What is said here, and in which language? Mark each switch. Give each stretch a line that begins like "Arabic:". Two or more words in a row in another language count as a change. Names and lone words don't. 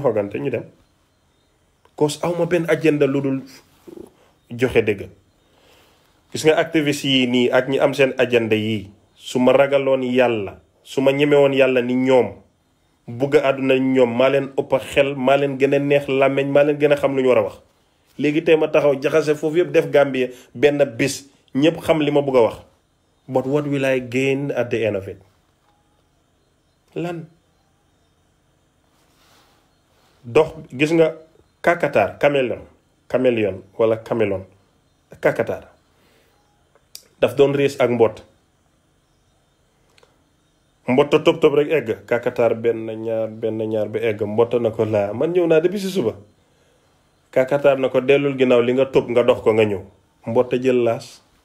Wolof: xoogante ñu dem cause aw ma benn agenda lu dul joxe dëgg gis nga activiste yi nii ak ñi am seen agenda yii su ma ragaloon yàlla su ma ñemewoon yàlla ni ñoom bugg a àdduna ñoom maa leen ëpp xel maa leen gën a neex làmmeñ maa leen gën a xam lu ñu war a wax léegi tey ma taxaw jaxase foofu yëpp def Gambie benn bis ñëpp xam li ma bugg a wax
English: but what will I gain at the end of it
Wolof: lan dox gis nga kakatar caméléon wala camélon kakatar daf doon riis ak mbott tob rek egg kakatar benn ñaar ba egg mbott na ko laa man ñëw naa depuis si suba kakatar na ko dellul ginnaaw li nga tob nga dox ko nga ñëw mbott jël laas